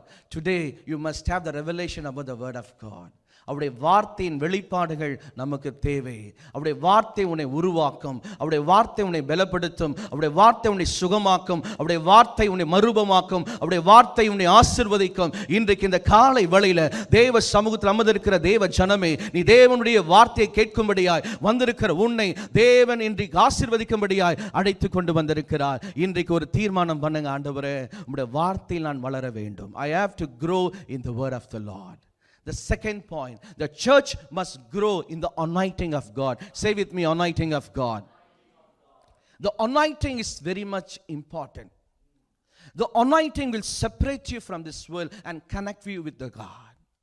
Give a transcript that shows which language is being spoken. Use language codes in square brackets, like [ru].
[en] Today, you must have the revelation about the word of God. [ta] அவருடைய வார்த்தையின் வெளிப்பாடுகள் நமக்கு தேவை. அவருடைய வார்த்தை உன்னை உருவாக்கும். அவருடைய வார்த்தை உன்னை பலப்படுத்தும். அவருடைய வார்த்தை உன்னை சுகமாக்கும். அவருடைய வார்த்தை உன்னை மறுரூபமாக்கும். அவருடைய வார்த்தை உன்னை ஆசீர்வதிக்கும். இன்றைக்கு இந்த காலை வேளையில தேவ சமூகத்தில் அமர்ந்திருக்கிற தேவ ஜனமே, நீ தேவனுடைய வார்த்தையை கேட்கும்படியாய் வந்திருக்கிற உன்னை தேவன் இன்றைக்கு ஆசீர்வதிக்கும்படியாய் அழைத்து கொண்டு வந்திருக்கிறார். இன்றைக்கு ஒரு தீர்மானம் பண்ணுங்க. ஆண்டவரே, உம்முடைய வார்த்தையில் நான் வளர வேண்டும். [en] I have to grow in the word of the Lord. The second point, the church must grow in the anointing of God. Say with me, anointing of God. The anointing is very much important. The anointing will separate you from this world and connect you with the God.